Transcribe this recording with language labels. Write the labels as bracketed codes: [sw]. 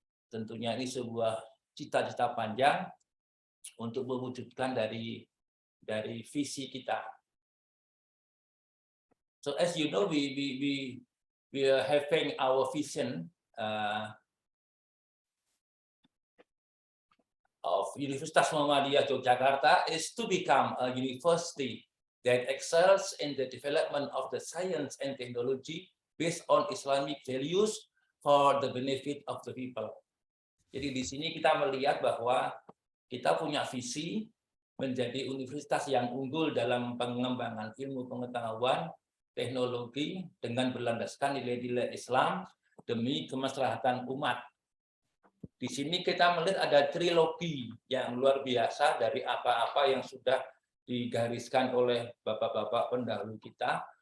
[id] Tentunya ini sebuah cita-cita panjang untuk mewujudkan dari visi kita. [en] So as you know, we are having our vision of Universitas Muhammadiyah Yogyakarta is to become a university that excels in the development of the science and technology based on Islamic values for the benefit of the people. [id] Jadi di sini kita melihat bahwa kita punya visi menjadi universitas yang unggul dalam pengembangan ilmu pengetahuan, teknologi dengan berlandaskan nilai-nilai Islam demi kemaslahatan umat. Di sini kita melihat ada trilogi yang luar biasa dari apa-apa yang sudah digariskan oleh bapak-bapak pendahulu kita.